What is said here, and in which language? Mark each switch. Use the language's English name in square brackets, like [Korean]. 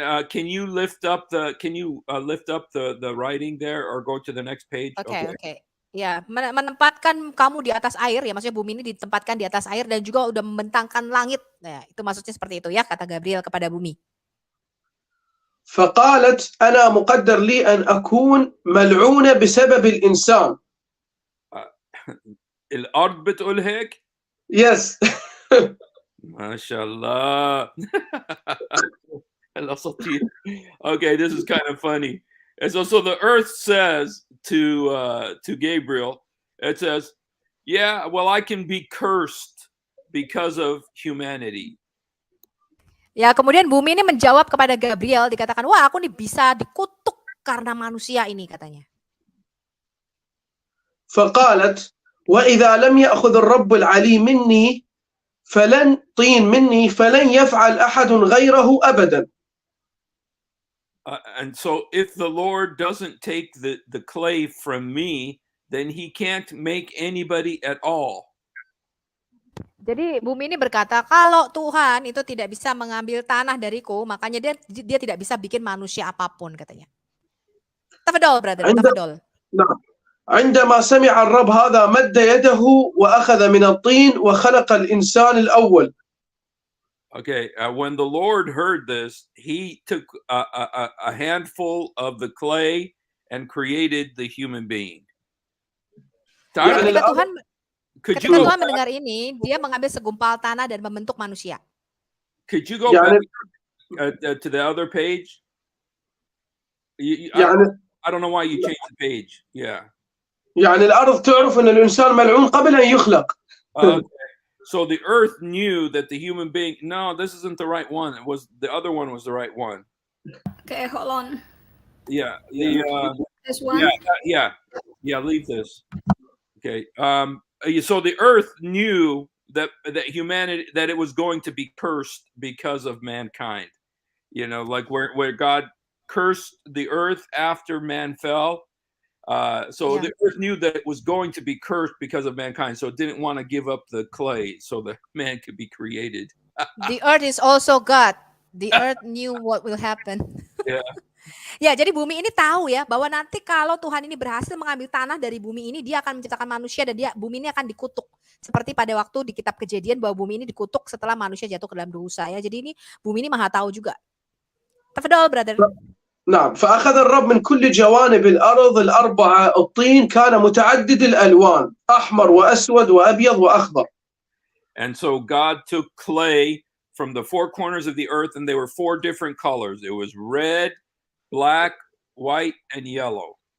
[English] can you lift up the the writing there or go to the next page? Okay. [Indonesian] Ya, menempatkan kamu di atas air ya, maksudnya bumi ini ditempatkan di atas air dan juga udah membentangkan langit. Nah, itu maksudnya seperti itu ya, kata Gabriel kepada bumi. [Arabic] فقالت أنا مقدر لي أن أكون ملعونة بسبب الإنسان. الأرض بتقول هيك؟ [English] Yes. [Arabic] ما شاء الله. الأساطير. [English] Okay, this is kind of funny. And so the earth says to Gabriel, it says, yeah, well, I can be cursed because of humanity. [Indonesian] Ya, kemudian bumi ini menjawab kepada Gabriel, dikatakan, wah aku nih bisa dikutuk karena manusia ini, katanya. [Arabic] فقالت وإذا لم يأخذ الرب العلي مني فلن طين مني فلن يفعل أحد غيره أبدا. [English] And so if the Lord doesn't take the clay from me, then he can't make anybody at all. [Indonesian] Jadi bumi ini berkata, kalau Tuhan itu tidak bisa mengambil tanah dariku, makanya dia tidak bisa bikin manusia apapun, katanya. [English] Tafadol, brother, tafadol. [Arabic] نعم. عندما سمع الرب هذا مد يده وأخذ من الطين وخلق الإنسان الأول. [English] Okay, when the Lord heard this, he took a handful of the clay and created the human being. [Indonesian] Ketika Tuhan mendengar ini, dia mengambil segumpal tanah dan membentuk manusia. [English] Could you go back to the other page? I don't know why you changed the page. Yeah. [Arabic] يعني الأرض تعرف أن الإنسان ملعون قبل أن يخلق. [English] Okay. So the earth knew that the human being, no, this isn't the right one. It was the other one was the right one. Okay, hold on. Yeah. This one? Yeah, leave this. Okay. So the earth knew that humanity, that it was going to be cursed because of mankind. Like where God cursed the earth after man fell. So Yeah. the earth knew that it was going to be cursed because of mankind, so it didn't want to give up the clay so that man could be created. The earth is also God. The earth knew what will happen. Yeah. [Indonesian] Ya, jadi bumi ini tahu ya bahwa nanti kalau Tuhan ini berhasil mengambil tanah dari bumi ini, dia akan menciptakan manusia dan bumi ini akan dikutuk. Seperti pada waktu di kitab Kejadian bahwa bumi ini dikutuk setelah manusia jatuh ke dalam dosa ya. Jadi ini bumi ini maha tahu juga. [English] Tafadhol, brother. [Arabic] نعم فأخذ الرب من كل جوانب الأرض الأربعة الطين كان متعدد الألوان أحمر وأسود وأبيض وأخضر. [English] And so God took clay from the four corners of the earth, and they were four different colors. It was red, black, white, and yellow.